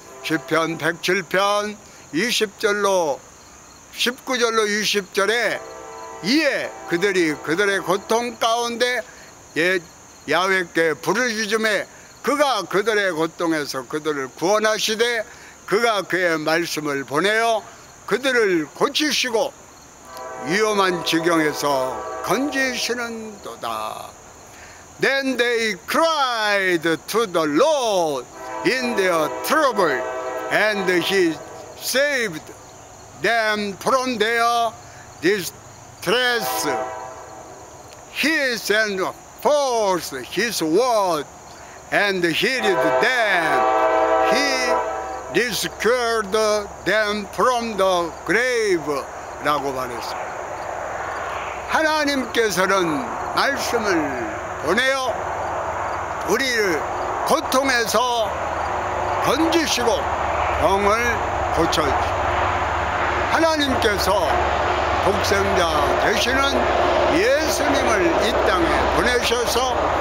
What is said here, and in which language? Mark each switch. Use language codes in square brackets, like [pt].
[ko] 시편 107편 20절로 19절로 20절에 이에 그들이 그들의 고통 가운데 야훼께 부르짖음에 그가 그들의 고통에서 그들을 구원하시되 그가 그의 말씀을 보내어 그들을 고치시고 위험한 지경에서 건지시는도다. [en] Then they cried to the Lord in their trouble, and he saved them from their distress. He sent forth his word and healed them. He rescued them from the grave. [ko] 라고 말했습니다. 하나님께서는 말씀을 보내어 우리를 고통에서 건지시고 병을 고쳐주시고 하나님께서 독생자 되시는 예수님을 이 땅에 보내셔서